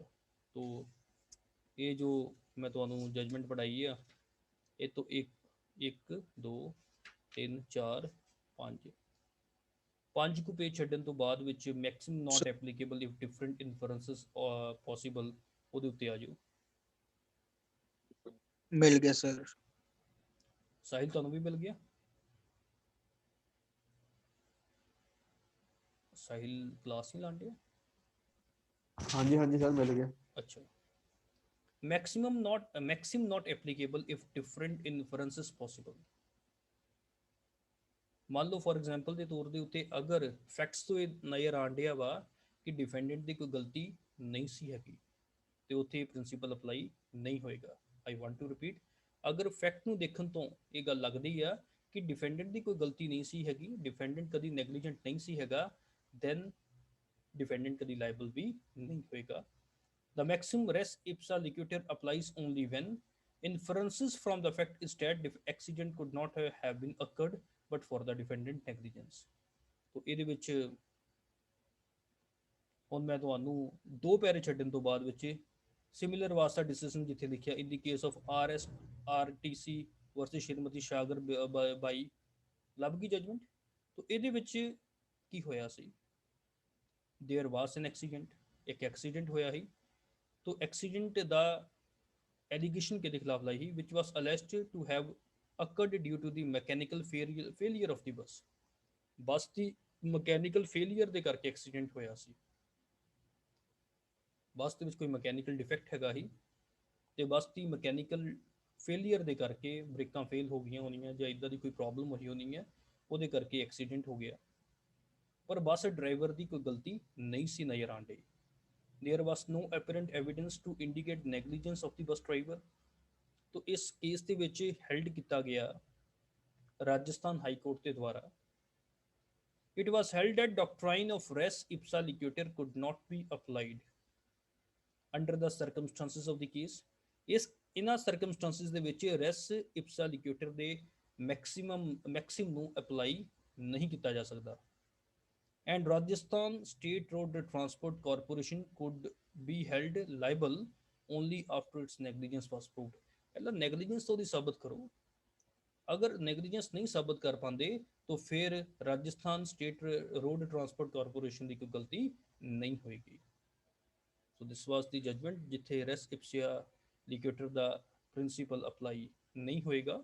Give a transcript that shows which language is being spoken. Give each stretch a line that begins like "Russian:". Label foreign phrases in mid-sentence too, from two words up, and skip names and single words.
Punjabi: ਤੋ ਇਹ ਜੋ ਮੈਂ ਤੁਹਾਨੂੰ ਜਜਮੈਂਟ ਪੜ੍ਹਾਈ ਆ, ਇਹ ਤੋਂ 1 2 3 4 5 5 ਕੁ ਪੇਜ ਛੱਡਣ ਤੋਂ ਬਾਅਦ ਵਿੱਚ
English: maximum not applicable if different inferences possible,
Punjabi: ਉਹਦੇ ਉੱਤੇ ਆ ਜਾਓ। ਮਿਲ ਗਿਆ ਸਰ। ਸਾਹਿਲ ਤੁਹਾਨੂੰ ਵੀ ਮਿਲ ਗਿਆ? ਸਾਹਿਲ ਕਲਾਸ ਨਹੀਂ ਲਾਉਂਦੇ? ਹਾਂਜੀ ਹਾਂਜੀ ਸਰ ਮਿਲ ਗਿਆ। ਅੱਛਾ।
English: maximum not applicable if different inferences possible।
Punjabi: ਮੰਨ ਲਓ
English: for example
Punjabi: ਦੇ ਤੌਰ ਦੇ ਉੱਤੇ ਅਗਰ ਫੈਕਟਸ ਤੋਂ ਇਹ ਨਜ਼ਰ ਆਣ ਡਿਆ ਵਾ ਕਿ ਡਿਫੈਂਡੈਂਟ ਦੀ ਕੋਈ ਗਲਤੀ ਨਹੀਂ ਸੀ ਹੈਗੀ ਤੇ ਉੱਥੇ ਪ੍ਰਿੰਸੀਪਲ ਅਪਲਾਈ ਨਹੀਂ ਹੋਏਗਾ।
English: I want to repeat,
Punjabi: ਅਗਰ ਫੈਕਟ ਨੂੰ ਦੇਖਣ ਤੋਂ ਇਹ ਗੱਲ ਲੱਗਦੀ ਆ ਕਿ ਡਿਫੈਂਡੈਂਟ ਦੀ ਕੋਈ ਗਲਤੀ ਨਹੀਂ ਸੀ ਹੈਗੀ, ਡਿਫੈਂਡੈਂਟ ਕਦੀ ਨੈਗਲੀਜੈਂਟ ਨਹੀਂ ਸੀ ਹੈਗਾ,
English: then defendant
Punjabi: ਕਦੀ ਲਾਇਬਲ ਵੀ ਨਹੀਂ ਹੋਏਗਾ।
English: The maximum
Latin: res ipsa loquitur
English: applies only when inferences from the fact is that the accident could not have been occurred but for the defendant negligence।
Punjabi: तो ਇਹਦੇ ਵਿੱਚ ਹੁਣ ਮੈਂ ਤੁਹਾਨੂੰ 2 ਪੈਰੇ ਛੱਡਣ ਤੋਂ ਬਾਅਦ ਵਿੱਚ ਸਿਮਿਲਰ ਵਾਸਤਾ ਡਿਸੀਜਨ ਜਿੱਥੇ ਲਿਖਿਆ
English: in the case of
Punjabi: RSRTC ਵਰਸਸ ਸ਼੍ਰੀਮਤੀ ਸ਼ਾਗਰ ਬਾਈ, ਲੱਭ ਗਈ ਜਜਮੈਂਟ। तो ਇਹਦੇ ਵਿੱਚ ਕੀ ਹੋਇਆ ਸੀ,
English: there was an accident,
Punjabi: ਇੱਕ ਐਕਸੀਡੈਂਟ ਹੋਇਆ ਸੀ।
Hindi: तो एक्सीडेंट द एलिगेशन के खिलाफ लाई ही
English: which was alleged to have occurred due to the mechanical failure of the bus।
Hindi: बस की
English: mechanical failure
Punjabi: ਦੇ ਕਰਕੇ ਐਕਸੀਡੈਂਟ ਹੋਇਆ ਸੀ। ਬੱਸ ਦੇ ਵਿੱਚ ਕੋਈ
English: mechanical defect
Punjabi: ਹੈਗਾ ਹੀ ਤੇ ਬੱਸ ਦੀ
English: mechanical failure
Punjabi: ਦੇ ਕਰਕੇ ਬ੍ਰੇਕਾਂ ਫੇਲ ਹੋ ਗਈਆਂ ਹੋਣੀਆਂ ਜਾਂ ਇਦਾਂ ਦੀ ਕੋਈ ਪ੍ਰੋਬਲਮ ਹੋਈ ਹੋਣੀ ਹੈ, ਉਹਦੇ ਕਰਕੇ ਐਕਸੀਡੈਂਟ ਹੋ ਗਿਆ। ਪਰ ਬੱਸ ਡਰਾਈਵਰ ਦੀ ਕੋਈ ਗਲਤੀ ਨਹੀਂ ਸੀ ਨਜ਼ਰ ਆਉਣ ਡਈ।
English: देयर was no apparent evidence to indicate negligence of the bus driver।
Hindi: तो इस केस
Punjabi: ਦੇ ਵਿੱਚ ਹੈਲਡ ਕੀਤਾ ਗਿਆ ਰਾਜਸਥਾਨ ਹਾਈ ਕੋਰਟ ਦੇ ਦੁਆਰਾ।
English: It was held that doctrine of res ipsa loquitur could not be applied under the circumstances of the case।
Punjabi: ਇਸ ਇਹਨਾਂ ਸਰਕਮਸਟੈਂਸਿਸ ਦੇ ਵਿੱਚ
Latin: res ipsa loquitur
Punjabi: ਦੇ ਮੈਕਸਿਮ ਨੂੰ ਅਪਲਾਈ ਨਹੀਂ ਕੀਤਾ ਜਾ ਸਕਦਾ।
English: And Rajasthan State Road Transport Corporation could be held liable only after its negligence was proved।
Hindi: ਪਹਿਲਾਂ negligence तो साबित करो, अगर negligence नहीं साबित कर पाते तो फिर राजस्थान स्टेट रोड ट्रांसपोर्ट कॉरपोरेशन की कोई गलती नहीं होएगी।
English: so this was the judgement
Hindi: जिथे
Latin: res ipsa loquitur
Hindi: का प्रिंसीपल अप्लाई नहीं होएगा।